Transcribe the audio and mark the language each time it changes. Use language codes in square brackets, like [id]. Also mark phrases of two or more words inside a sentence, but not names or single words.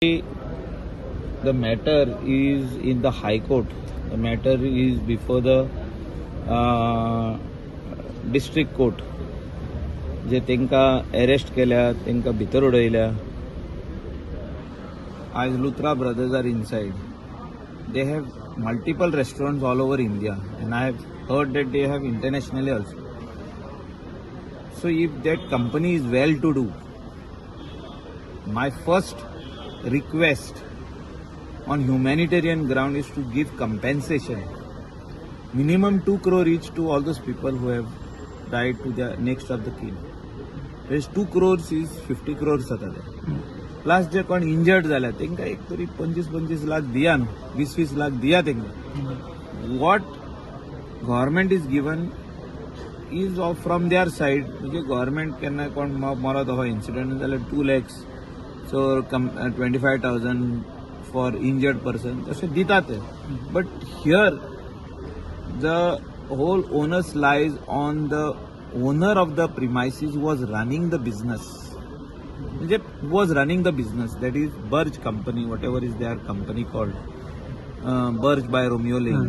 [en] The matter is in the High Court. The matter is before the district court. [kok] जे तेंका अरेस्ट केल्या तेंका भितर उडयल्या. [en] As Luthra brothers are inside. They have multiple restaurants all over India, and I have heard that they have internationally also. So if that company is well to do, my first request on humanitarian ground is to give compensation, minimum 2 crore each to all those people who have died to the next of the kin. Whereas 2 crores is 50 crores [hi] जाता है. [kok] Plus जे कोण injured झाल्या तेंका एक तरी 25 लाख दिया न्हू, 20 लाख दिया तेंका. [en] What government is given is from their side. [kok] म्हणजे government केन्ना कोण मरत हो incident जाल्यार 2 lakhs, [en] so 25,000 for injured person. [kok] तसे दितात ते. [en] But here the whole onus lies on the owner of the premises who was running the business. Who was running the business, that is Birch company, whatever is their company called, Birch by Romeo Lane.